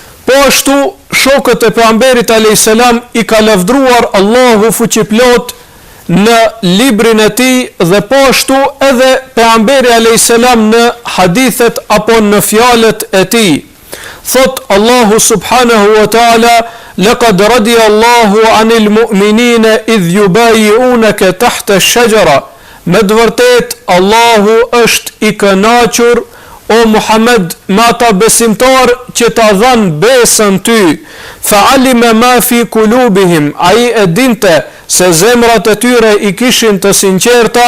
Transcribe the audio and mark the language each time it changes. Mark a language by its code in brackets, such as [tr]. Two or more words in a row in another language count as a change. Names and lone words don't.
[sq] Po ashtu shokët e pejgamberit [ar] عليه السلام [sq] i ka lavdruar Allahu fuqiplot në librin e tij, dhe po ashtu edhe pejgamberi alayhis salam në hadithet apo në fjalët e tij. [ar] Thot Allahu سبحانه وتعالى: لقد رضي الله عن المؤمنين إذ يبايعونك تحت الشجرة." [sq] Me të vërtet Allahu është i kënaqur, o Muhammed, me ata besimtar që ta dhanë besën ty. [ar] فعلم ما في قلوبهم, [sq] ai e dinte se zemrat e tyre i kishin të sinqerta.